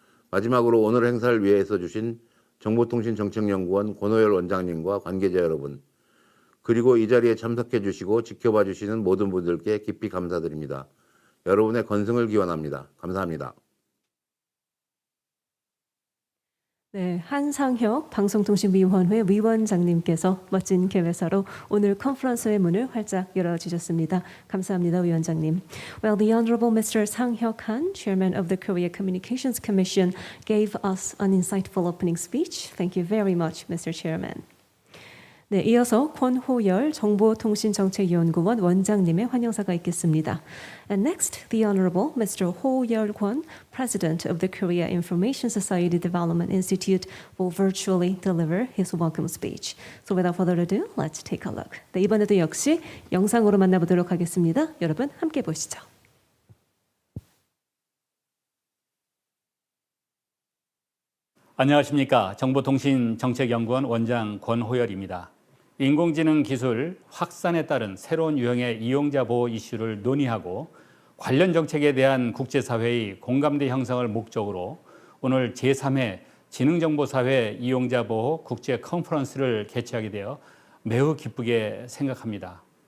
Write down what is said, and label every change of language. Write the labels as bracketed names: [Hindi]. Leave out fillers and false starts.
[Korean] 마지막으로 오늘 행사를 위해 애써주신 정보통신정책연구원 권호열 원장님과 관계자 여러분, 그리고 이 자리에 참석해 주시고 지켜봐 주시는 모든 분들께 깊이 감사드립니다. 여러분의 건승을 기원합니다. 감사합니다. 네, 한상혁 방송통신위원회 위원장님께서 멋진 개회사로 오늘 컨퍼런스의 문을 활짝 열어주셨습니다. 감사합니다, 위원장님. [English] Well, the Honorable Mr. Sang-hyuk Han, Chairman of the Korea Communications Commission, gave us an insightful opening speech. Thank you very much, Mr. Chairman. [Korean] 네, 이어서 권호열 정보통신정책연구원 원장님의 환영사가 있겠습니다. [English] And next, the Honorable Mr. Ho Yeol-kwon, President of the Korea Information Society Development Institute, will virtually deliver his welcome speech. So without further ado, let's take a look. [Korean] 네, 이번에도 역시 영상으로 만나보도록 하겠습니다. 여러분 함께 보시죠. 안녕하십니까. 정보통신정책연구원 원장 권호열입니다. 인공지능 기술 확산에 따른 새로운 유형의 이용자 보호 이슈를 논의하고 관련 정책에 대한 국제사회의 공감대 형성을 목적으로 오늘 제3회 지능정보사회 이용자보호 국제컨퍼런스를 개최하게 되어 매우 기쁘게 생각합니다.